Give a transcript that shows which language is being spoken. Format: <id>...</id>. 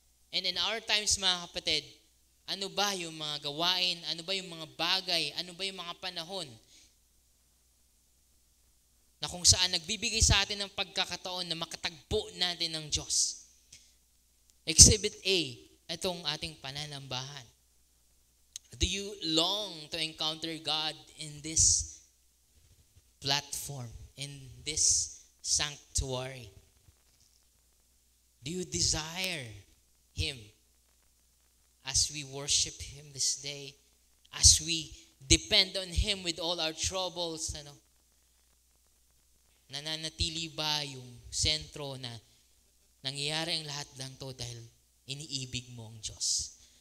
<en>And in our times,</en> <tl>mga kapatid, ano ba yung mga gawain, ano ba yung mga bagay, ano ba yung mga panahon na kung saan nagbibigay sa atin ng pagkakataon na makatagpo natin ng Diyos? Exhibit A, itong ating pananambahan.</tl> <en>Do you long to encounter God in this platform, in this sanctuary? Do you desire Him as we worship Him this day, as we depend on Him with all our troubles?</en> <tl>Ano? Nananatili ba yung sentro na nangyayari ang lahat lang to dahil iniibig mo ang Diyos?</tl>